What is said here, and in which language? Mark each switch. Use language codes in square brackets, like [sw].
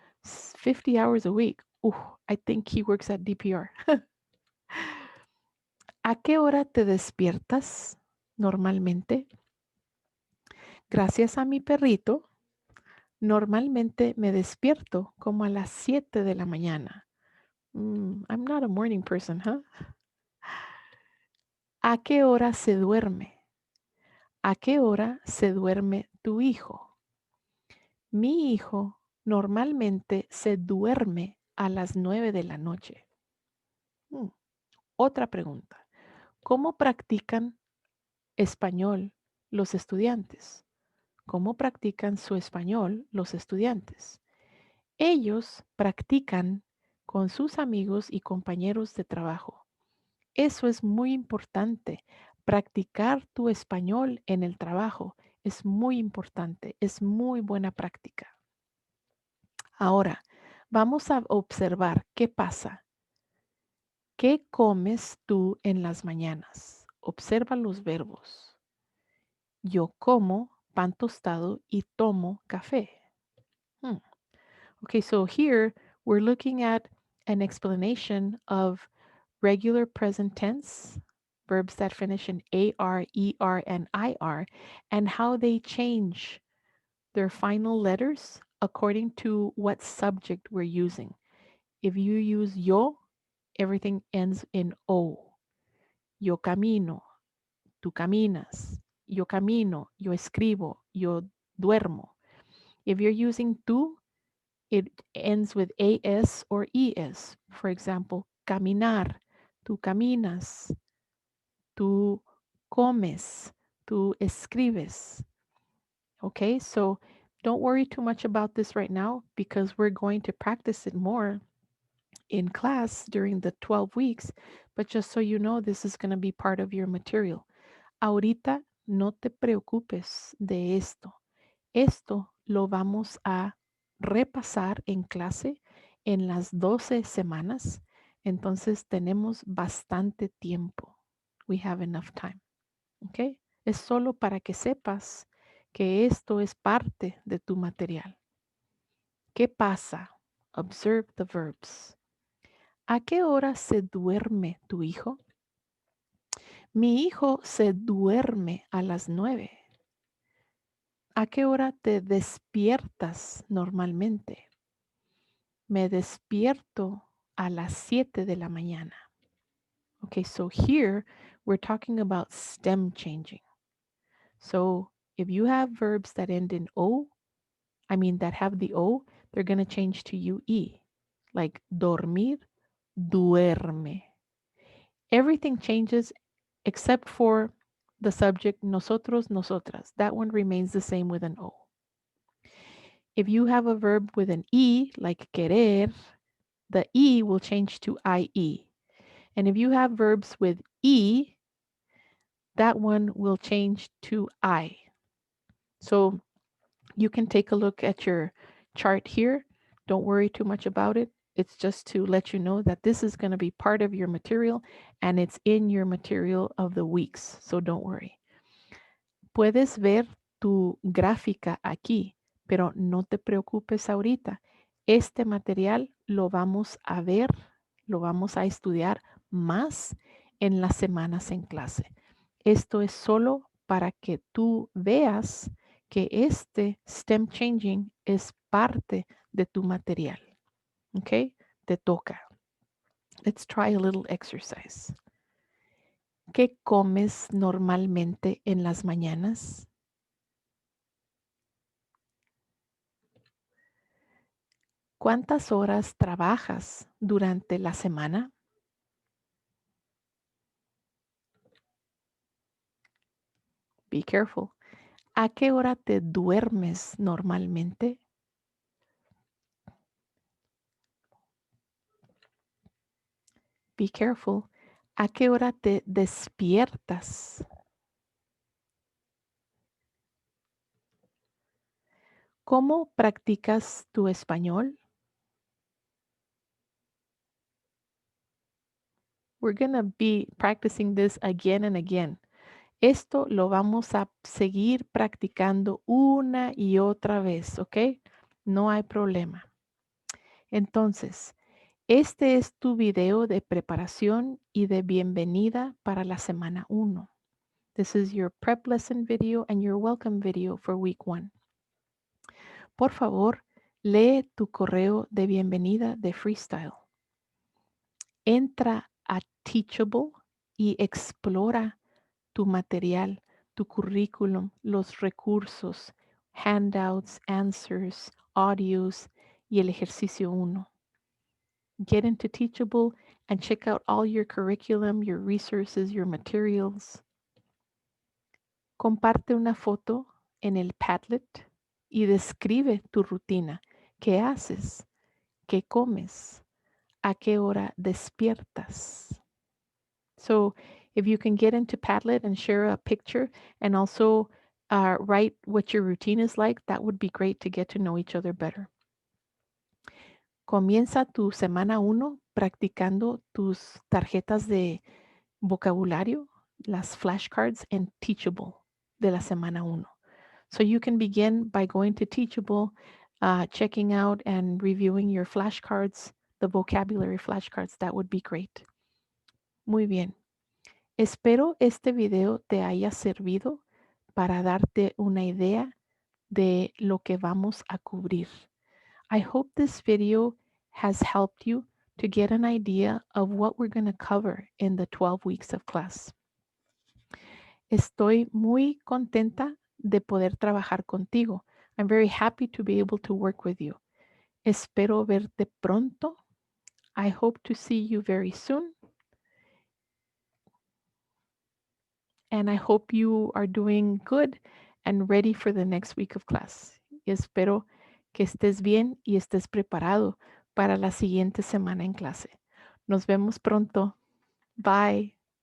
[en] 50 hours a week. I think he works at DPR. [es] ¿A qué hora te despiertas normalmente? Gracias a mi perrito, normalmente me despierto como a las 7 de la mañana. I'm not a morning person, huh? ¿A qué hora se duerme? ¿A qué hora se duerme tu hijo? Mi hijo normalmente se duerme a las 9 de la noche. Mm, Otra pregunta. ¿Cómo practican español los estudiantes? ¿Cómo practican su español los estudiantes? Ellos practican con sus amigos y compañeros de trabajo. Eso es muy importante. Practicar tu español en el trabajo es muy importante, es muy buena práctica. Ahora, vamos a observar qué pasa. ¿Qué comes tú en las mañanas? Observa los verbos. Yo como pan tostado y tomo café. Hmm. [en] Okay, so here we're looking at an explanation of regular present tense, verbs that finish in AR, ER, and IR, and how they change their final letters according to what subject we're using. If you use yo, everything ends in O. [es] Yo camino, tú caminas. Yo camino, yo escribo, yo duermo. [en] If you're using tú, it ends with AS or ES. For example, caminar, [es] tú caminas, tú comes, tú escribes. [en] Okay, so don't worry too much about this right now because we're going to practice it more in class during the 12 weeks. But just so you know, this is going to be part of your material. [es] Ahorita no te preocupes de esto. Esto lo vamos a repasar en clase en las 12 semanas. Entonces tenemos bastante tiempo. [en] We have enough time. [es] ¿Ok? Es solo para que sepas que esto es parte de tu material. ¿Qué pasa? [en] Observe the verbs. [es] ¿A qué hora se duerme tu hijo? Mi hijo se duerme a las 9. ¿A qué hora te despiertas normalmente? Me despierto a las 7 de la mañana. [en] Okay, so here we're talking about stem changing. So if you have verbs that end in O, that have the O, they're going to change to UE. Like dormir, duerme. Everything changes except for the subject nosotros, nosotras. That one remains the same with an O. If you have a verb with an E, like querer, the E will change to IE. And if you have verbs with E, that one will change to I. So you can take a look at your chart here. Don't worry too much about it. It's just to let you know that this is going to be part of your material and it's in your material of the weeks. So don't worry. [es] Puedes ver tu gráfica aquí, pero no te preocupes ahorita. Este material lo vamos a ver, lo vamos a estudiar más en las semanas en clase. Esto es solo para que tú veas que este STEM Changing es parte de tu material. ¿Ok? Te toca. [en] Let's try a little exercise. [es] ¿Qué comes normalmente en las mañanas? ¿Cuántas horas trabajas durante la semana? [en] Be careful. [es] ¿A qué hora te duermes normalmente? [en] Be careful. [es] ¿A qué hora te despiertas? ¿Cómo practicas tu español? [en] We're going to be practicing this again and again. [es] Esto lo vamos a seguir practicando una y otra vez, ¿ok? No hay problema. Entonces, este es tu video de preparación y de bienvenida para la semana 1. [en] This is your prep lesson video and your welcome video for week 1. [es] Por favor, lee tu correo de bienvenida de Freestyle. Entra a Teachable y explora tu material, tu currículum, los recursos, handouts, answers, audios y el ejercicio 1. [en] Get into Teachable and check out all your curriculum, your resources, your materials. [es] Comparte una foto en el Padlet y describe tu rutina. ¿Qué haces? ¿Qué comes? ¿A qué hora despiertas? [en] So if you can get into Padlet and share a picture and also write what your routine is like, that would be great to get to know each other better. [es] Comienza tu semana 1 practicando tus tarjetas de vocabulario, las flashcards en Teachable de la semana 1. [en] So you can begin by going to Teachable, checking out and reviewing your flashcards, the vocabulary flashcards. That would be great. [es] Muy bien. Espero este video te haya servido para darte una idea de lo que vamos a cubrir. [en] I hope this video has helped you to get an idea of what we're going to cover in the 12 weeks of class. [es] Estoy muy contenta de poder trabajar contigo. [en] I'm very happy to be able to work with you. [es] Espero verte pronto. [en] I hope to see you very soon. and I hope you are doing good and ready for the next week of class. [es] Y espero que estés bien y estés preparado para la siguiente semana en clase. Nos vemos pronto. Bye.